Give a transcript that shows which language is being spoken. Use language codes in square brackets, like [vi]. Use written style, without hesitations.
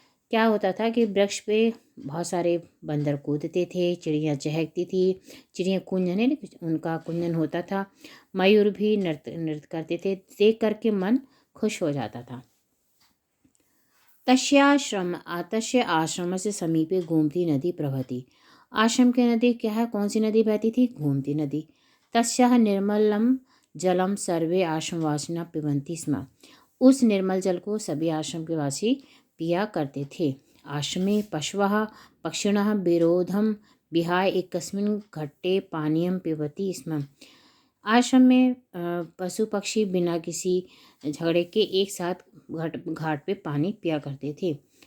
[hi] क्या होता था कि वृक्ष पे बहुत सारे बंदर कूदते थे, चिड़िया चहकती थी, चिड़िया कुंजन है, उनका कुंजन होता था, मयूर भी नृत्य करते थे, देख करके मन खुश हो जाता था। [sa] तस्य आश्रम से समीपे गोमती नदी प्रवहति। [hi] आश्रम की नदी क्या है? कौन सी नदी बहती थी? गोमती नदी। [sa] तस्याः निर्मलम जलम सर्वे आश्रमवासिनः पिबन्ति स्म। [hi] उस निर्मल जल को सभी आश्रम के वासी पिया करते थे। [sa] आश्रमे पशवः पक्षिणः विरोधम विहाय एकस्मिन् घट्टे पानीयं पिबन्ति स्म। [hi] आश्रम में पशु पक्षी बिना किसी झगड़े के एक साथ घाट पे पानी पिया करते थे।